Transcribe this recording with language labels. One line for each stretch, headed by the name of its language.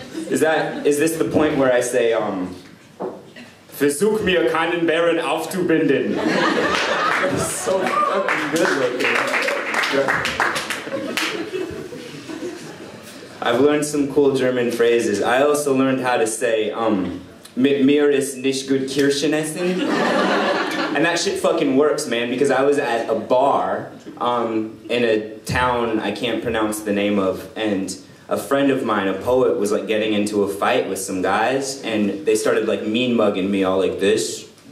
English: Is this the point where I say,
German: Versuch mir keinen Bären aufzubinden?
English: That's so fucking good looking. I've learned some cool German phrases. I also learned how to say,
German: mit mir ist nicht gut Kirschen essen.
English: And that shit fucking works, man, because I was at a bar in a town I can't pronounce the name of, and a friend of mine, a poet, was like getting into a fight with some guys, and they started like mean mugging me all like this.